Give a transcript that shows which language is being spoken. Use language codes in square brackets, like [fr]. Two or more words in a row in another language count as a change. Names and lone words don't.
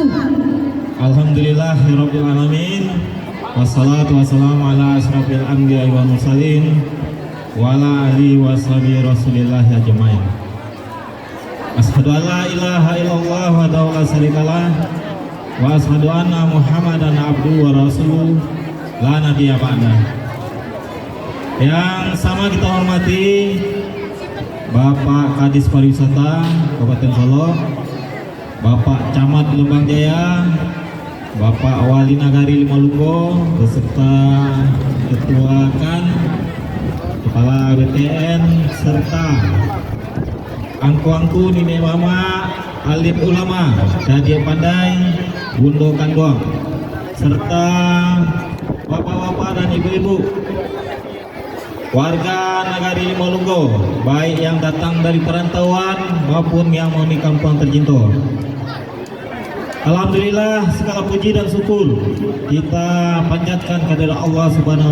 [ar] الحمد لله رب العالمين. والصلاة والسلام على أشرف الأنبياء والمرسلين وعلى آله وصحبه رسول الله أجمعين. أشهد أن لا إله إلا الله ولا شريك له وأشهد أن محمدا عبده ورسوله لا نبي بعد. [id] Yang sama kita hormati Bapak Kadis Pariwisata Kabupaten Solo, Bapak Camat Lembang Jaya, Bapak Wali Nagari Limalunggo beserta Ketua KAN, Kepala BTN serta angku-angku nini mama alim ulama Dadia Pandai Bundo Kanggong serta bapak-bapak dan ibu-ibu warga Nagari Limalunggo, baik yang datang dari perantauan maupun yang mau di kampung tercinta. Alhamdulillah, segala puji dan syukur kita panjatkan kepada Allah Subhanahu